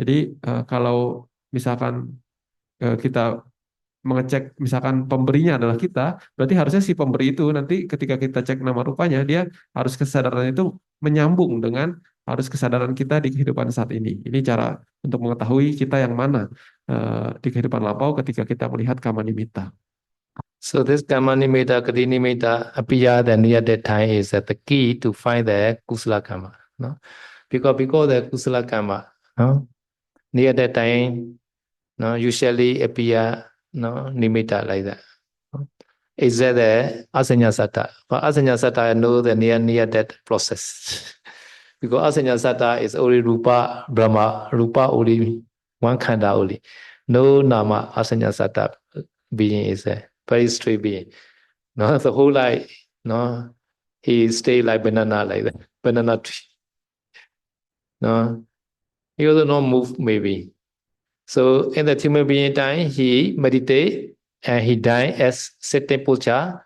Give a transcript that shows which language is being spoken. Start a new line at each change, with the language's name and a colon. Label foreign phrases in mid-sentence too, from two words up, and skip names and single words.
Indonesian: Jadi kalau misalkan kita mengecek misalkan pemberinya adalah kita, berarti harusnya si pemberi itu nanti ketika kita cek nama rupanya, dia harus kesadaran itu menyambung dengan harus kesadaran kita di kehidupan saat ini. Ini cara untuk mengetahui kita yang mana di kehidupan lampau ketika kita melihat kamanimita.
English: So this
Pali: karma nimitta, kati nimitta,
English: appiya, the near that time is the key to find the
Pali: kusala karma.
English: No? Because the
Pali: kusala karma,
English: no? Near that time, no, usually appear, no, nimitta like that. No? Is that the
Pali: asanya satta?
English: But
Pali: asanya satta
English: know the near that process. Because
Pali: asanya satta
English: is only
Pali: rupa, brahma, rupa
English: only one khanda only. No
Pali: nama asanya satta
English: being is a very straight being. No, the whole life, no, he stay like banana like that, banana tree. No, he also not move maybe. So in the human being time, he meditate and he die as sitting posture.